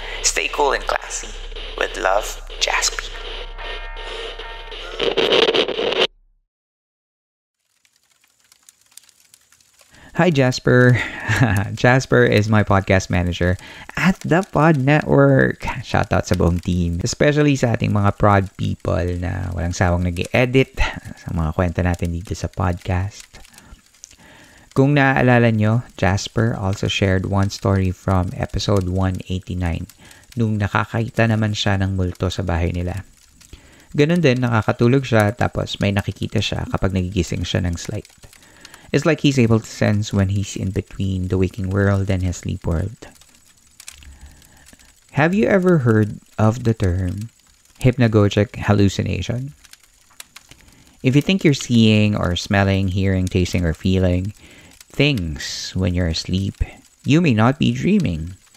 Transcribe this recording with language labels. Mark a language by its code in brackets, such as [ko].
[en] Stay cool and classy. With love, Jaspy. Hi, Jasper. Jasper is my podcast manager at the Pod Network. [tl] Shoutout sa buong team. [en] Especially [tl] sa ating mga [en] prod people [tl] na walang sawang nag-edit sa mga kwenta natin dito sa podcast. Kung naaalala nyo, [en] Jasper also shared one story from episode 189 [tl] nung nakakita naman siya ng multo sa bahay nila. Ganun din, nakakatulog siya tapos may nakikita siya kapag nagigising siya ng slight. [en] It's like he's able to sense when he's in between the waking world and his sleep world. Have you ever heard of the term hypnagogic hallucination? If you think you're seeing or smelling, hearing, tasting, or feeling things when you're asleep, you may not be dreaming.